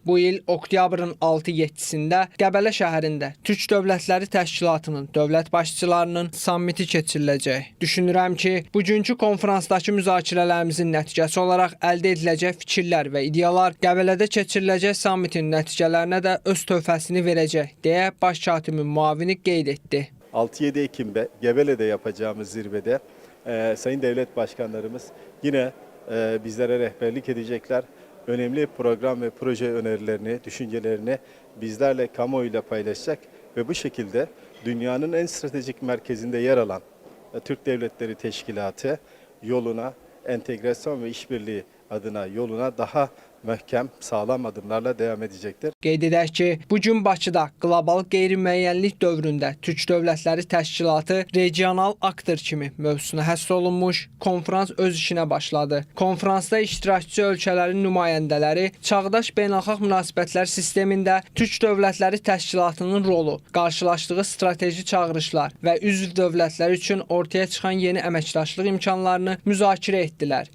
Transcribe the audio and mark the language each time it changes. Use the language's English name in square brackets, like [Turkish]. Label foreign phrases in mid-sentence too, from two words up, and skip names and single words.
[Azerbaijani] Bu il oktyabrın 6-7-sində Qəbələ şəhərində Türk Dövlətləri Təşkilatının dövlət başçılarının sammiti keçiriləcək. Düşünürəm ki, bugünkü konferansdakı müzakirələrimizin nəticəsi olaraq əldə ediləcək fikirlər və ideyalar Qəbələdə keçiriləcək sammitin nəticələrinə də öz töhfəsini verəcək, deyə baş katibin müavini qeyd etdi. [Turkish] 6-7 Ekim'de Gebele'de yapacağımız zirvede Sayın Devlet Başkanlarımız yine bizlere rehberlik edecekler. Önemli program ve proje önerilerini, düşüncelerini bizlerle, kamuoyuyla paylaşacak ve bu şekilde dünyanın en stratejik merkezinde yer alan Türk Devletleri Teşkilatı yoluna, entegrasyon ve işbirliği adına yoluna daha möhkəm, sağlam adımlarla devam edecektir. [Azerbaijani] Qeyd edək ki, bugün Bakıda qlobal qeyri-müəyyənlik dövründə Türk Dövlətləri Təşkilatı regional aktor kimi mövzusuna həsr olunmuş konfrans öz işinə başladı. Konfransda iştirakçı ölkələrin nümayəndələri çağdaş beynəlxalq münasibətlər sistemində Türk Dövlətləri Təşkilatının rolu, qarşılaşdığı strateji çağırışlar və üzv dövlətlər üçün ortaya çıxan yeni əməkdaşlıq imkanlarını müzakirə etdilər.